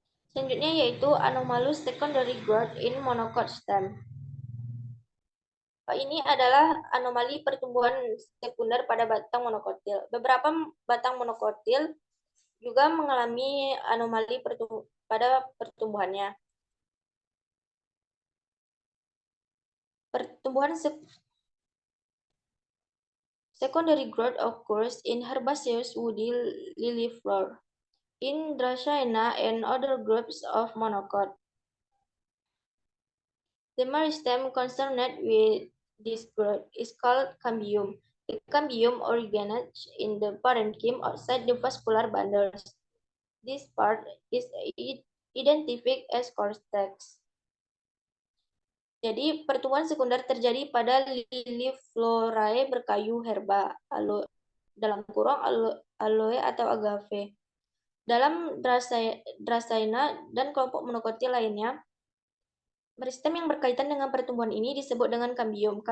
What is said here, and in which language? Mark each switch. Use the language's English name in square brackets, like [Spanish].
[Indonesian] Selanjutnya yaitu [English] anomalous secondary growth in monocot stem. [Indonesian] Ini adalah anomali pertumbuhan sekunder pada batang monokotil. Beberapa batang monokotil juga mengalami anomali pada pertumbuhannya. Pertumbuhan [English] secondary growth occurs in herbaceous woody lily flower, in Dracaena and other groups of monocot. The meristem concerned with this growth is called cambium. The cambium originates in the parenchyma outside the vascular bundles. This part is identified as cortex. [Indonesian] Jadi pertumbuhan sekunder terjadi pada lili florae berkayu herba, aloe atau agave. Dalam Dracaena dan kelompok monokotil lainnya, meristem yang berkaitan dengan pertumbuhan ini disebut dengan kambium.